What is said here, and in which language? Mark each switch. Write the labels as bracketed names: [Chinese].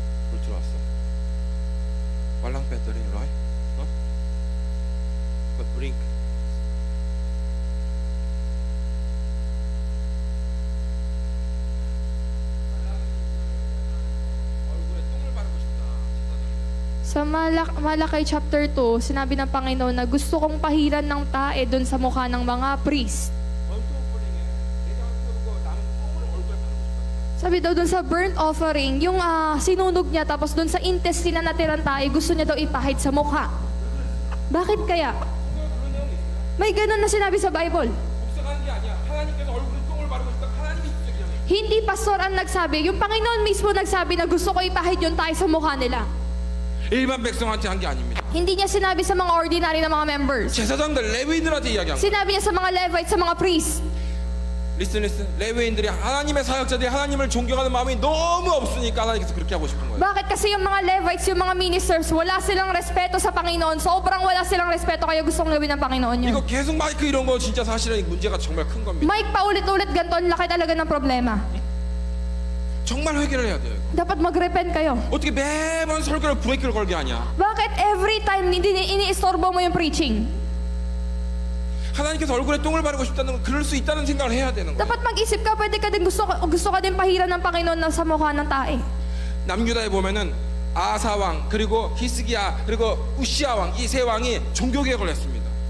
[Korean] 물 들어왔어. 말랑 배터리 라이. 어? 브링크. 얼굴에 똥을 바르고 싶다. [Filipino] Sa Malakay chapter 2, sinabi ng Panginoon na gusto kong pahiran ng tae doon sa mukha ng mga priest. 원소오프링에 내장 피우고 남은 똥을 얼굴에 바르고 싶다. Sabi daw doon sa burnt offering, yung sinunog niya tapos doon sa intestine na natirang tae, gusto niya daw ipahid sa mukha. Bakit kaya? May ganun na sinabi sa Bible. [Korean] 복사하는 게 아니야. 하나님께서 얼굴에 똥을 바르고 싶다. 하나님이 직접이잖아요. [Filipino] Hindi pastor ang nagsabi, yung Panginoon mismo nagsabi na gusto ko ipahid yung tae sa mukha nila. [Korean] 일반 백성한테 한 게 아닙니다. [Filipino] Hindi niya sinabi sa mga ordinary na mga members. [Korean] 제사장들 레위인들한테 이야기한 거예요. [Filipino] Sinabi niya sa mga Levites, sa mga priests. [Korean] 리슨 레위인들이 하나님의 사역자들이 하나님을 존경하는 마음이 너무 없으니까 하나님께서 그렇게 하고 싶은 거예요. [Filipino] Bakit? Kasi yung mga Levites, yung mga ministers, wala silang respeto sa Panginoon. Sobrang wala silang respeto kaya gustong gawin ng Panginoon yun. [Korean] 이거 계속 마이크 이런 거 진짜 사실은 문제가 정말 큰 겁니다. [Filipino] Mike, paulit-ulit ganito, ang laki talaga ng problema. [Korean] 정말 회개를 해야 돼요. 이거. [Filipino] Dapat mag-repent kayo. [Korean] 어떻게 매번 설교를 브레이크를 걸게 하냐? [Filipino] Bakit every time ini-istorbo mo yung preaching? [Korean] 하나님께서 얼굴에 똥을 바르고 싶다는 건 그럴 수 있다는 생각을 해야 되는 거예요. [Filipino] Dapat mag-isip ka, pwede ka din gusto ka din pahiran ng Panginoon na sa mukha ng tae. [Korean] 남유다에 보면은 아사 왕 그리고 히스기야 그리고 우시아 왕 이 세 왕이 종교 개혁을 했습니다.